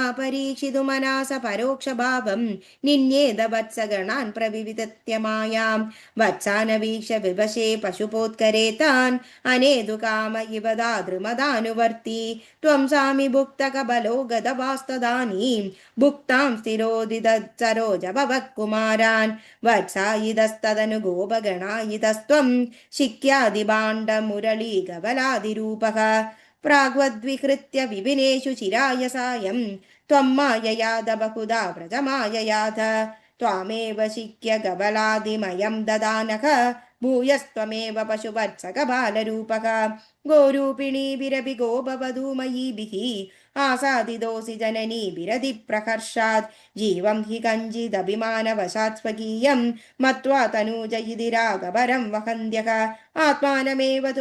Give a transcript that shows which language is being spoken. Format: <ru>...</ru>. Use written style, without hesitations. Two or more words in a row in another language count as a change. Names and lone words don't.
<sa>പരീക്ഷിതു മനാസ പരോക്ഷഭാവം നിന്യേത വത്സഗണാൻ പ്രവിവിതത്യമായാം വത്സാനവീക്ഷ വിവശേ പശുപോത്കരേ താൻ അനേതു കാമ ഇവ ദാതൃമദാനുവർത്തി ത്വം സാമി ഭുക്തകബലോ ഗതവാസ്തദാനീം ഭുക്താം സ്ഥിരോദിത സരോജഭവകുമാരാൻ വത്സായിതസ്തദനു ഗോപഗണായിതസ്ത്വം ശിക്യാദിഭാണ്ഡമുരളീകവലാദിരൂപഃ പ്രാഗ്വദ്വിഹൃത്യ വിപിനേഷു ചിരായ സായം ത്വം മായയാത ബഹുധാ വ്രജമായയാഥ ത്വാമേവ ശിക്യ ഗവലാദിമയം ദദാനഃ भूयस्त्वमेव पशुवत्सकबालरूपः गोरूपिणीभिरपि गोपवधूमयीभिः आसादितोऽसि जननीभिरतिप्रहर्षात् जीवं हि कञ्चिदभिमानवशात् स्वकीयं मत्वा तनूजयिधिरागवरं वहन्त्यः आत्मानमेव तु</sa>